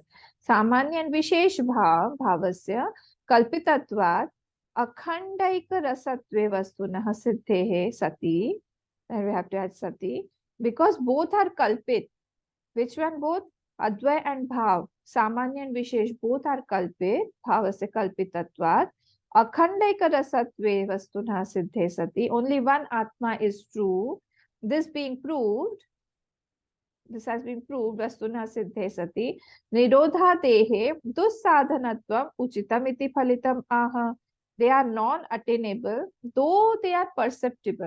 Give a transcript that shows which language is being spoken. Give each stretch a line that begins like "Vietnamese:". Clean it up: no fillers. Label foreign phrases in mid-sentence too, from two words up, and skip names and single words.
Sanskrit: Samanya and vishesh bhavasya kalpitatvat akhandaika rasatve vastunah siddhehe sati.
English: Then we have to add sati. Because both are kalpit. Which one both? Advay and bhav. Samanya and vishesh both are kalpit.
Sanskrit: Bhavasya kalpitatvat. Akhandaika rasatve vastunah siddhe sati.
English: Only one Atma is true. This being proved, this has been proved,
Sanskrit: Vastuna Siddhe Sati, Nirodha Dehe, Dussadhanatvam Uchitam iti Phalitam Aha.
English: They are non-attainable, though they are perceptible.